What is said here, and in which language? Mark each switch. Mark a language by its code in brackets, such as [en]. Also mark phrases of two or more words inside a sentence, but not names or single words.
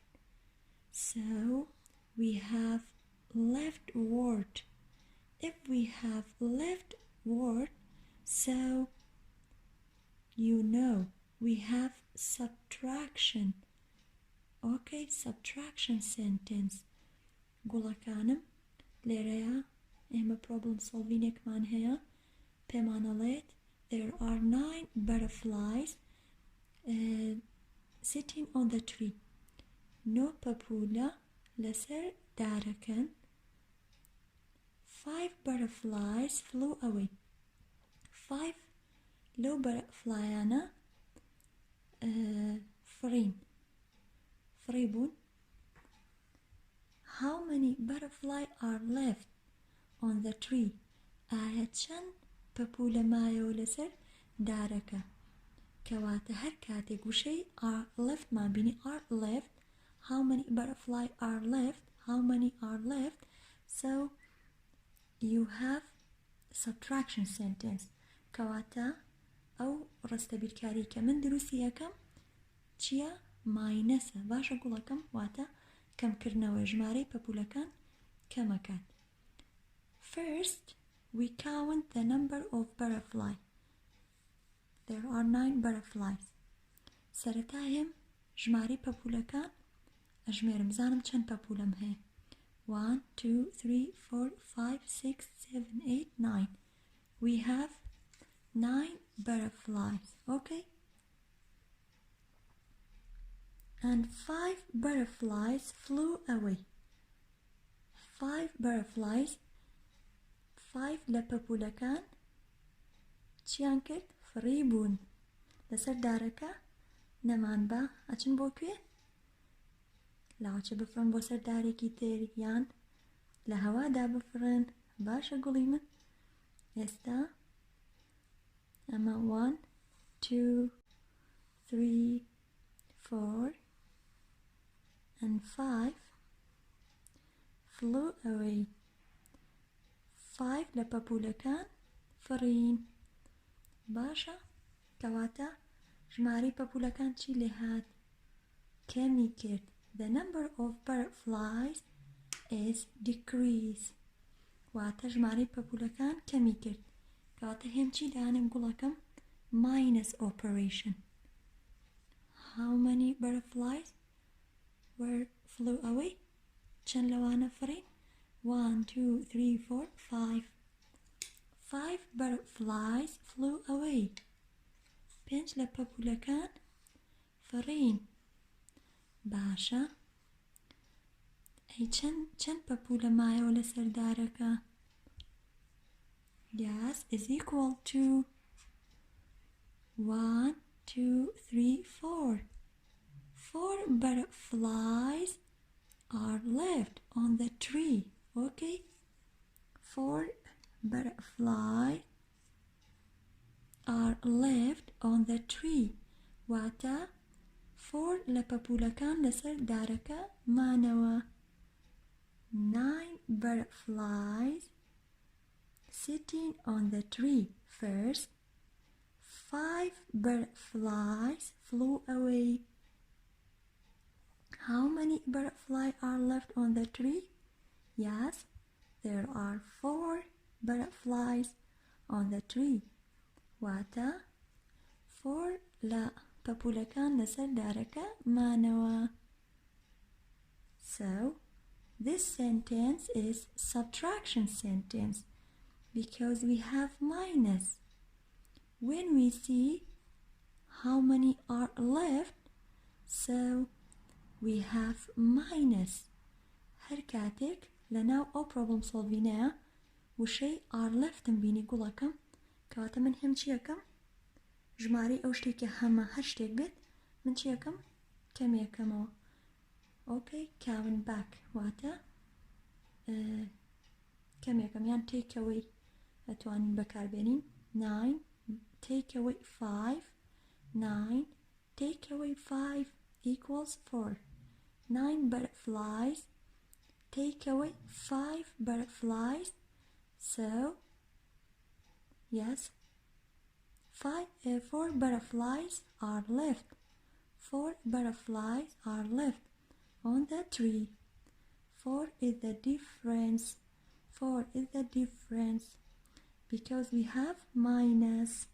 [en] So we have left word. If we have left word, so you know we have subtraction. Okay, subtraction sentence. [ckb] گوڵەکانم لێرەیە ئێمە [en] problem solving [ckb] ێکمان هەیە پێمانەڵێت [en] there are 9 butterflies sitting on the tree. [ckb] 9 پەپولە لەسەر دارەکەن. [en] 5 butterflies flew away. [ckb] 5 لەو بەرەفلایانە فڕی بوون. [en] How many butterflies are left on the tree? [ckb] ئایا چەند پەپولە مایەوە لەسەر دارەکە؟ کەواتە هەر کاتێک وشەی [en] are left [ckb] مان بینی [en] are left. How many butterflies are left? How many are left? So you have subtraction sentence. [ckb] کەواتە ئەو ڕستە بیرکاری کە من دروستی یەکەم چییە؟ ماینەسە. باشە گوڵەکەم واتە کەمکردنەوە ژمارەی پەپولەکان کەمەکات. [en] First, we count the number of butterflies. There are 9 butterflies. [ckb] سەرەتا هێم ژمارەی پەپولەکان ئەژمێرم زانم چەند پەپولەم هەیە. 1 2 3 4 5 6 7 8 9. [en] We have 9 butterflies. Okay? And 5 butterflies flew away. 5 butterflies. [ckb] 5 لە پەپولەکان چیان کرد؟ فڕی بوون. لەسەر دارەکە نەمان بە ئەچن بۆ کوێ؟ لاوچە بفرن بۆ سەر دارێکی تر یان لە هەوادا بفرن. باشە گوڵی من ئێستا ئەمە 1 2 3 4 [en] and 5 flew away [ckb] 5 لە پەپولەکان فڕین باشە کەواتە ژمارەی پەپولەکان چی لێ هات کەمی کرد [en] the number of butterflies is [ckb] decreased واتە ژمارەی پەپولەکان کەمی کرد کەواتە هێم چی دانم گوڵەکەم [en] minus operation how many butterflies flew away [ckb] چەند لەوانە فڕین 1 2 3 4 5 [en] 5 butterflies flew away [ckb] 5 لە پەپولەکان فڕین باشە ئەی چەند پەپولە مایەوە لەسەر دارەکە [en] yes is equal to 1 2 3 4 4 butterflies are left on the tree okay 4 butterflies are left on the tree [ckb] واتە 4 لە پەپولەکان لەسەر دارەکە مانەوە [en] 9 butterflies sitting on the tree first 5 butterflies flew away how many butterflies are left on the tree yes there are 4 butterflies on the tree [ckb] واتە 4 لە پەپولەکان لەسەر دارەکە مانەوە [en] so this sentence is subtraction sentence because we have minus when we see how many are left so we have minus [ckb] هەر کاتێک لەناو ئەو [en] problem solving [ckb] ەیە وشەی [en] are left [ckb] م بینی گوڵەکەم کەواتە من هەم چیەکەم ژمارەی ئەو شتێکە هەمە هەر شتێک بێت من چیەکەم کەمێکەمەوە ئۆکەی [en] count back [ckb] واتە کەمێکەم یان [en] take away [ckb] ئەتوانین بەکاربێنین [en] 9 take away 5 9 take away 5 equals 4 9 butterflies take away 5 butterflies so yes 4 butterflies are left 4 butterflies are left on the tree 4 is the difference 4 is the difference because we have minus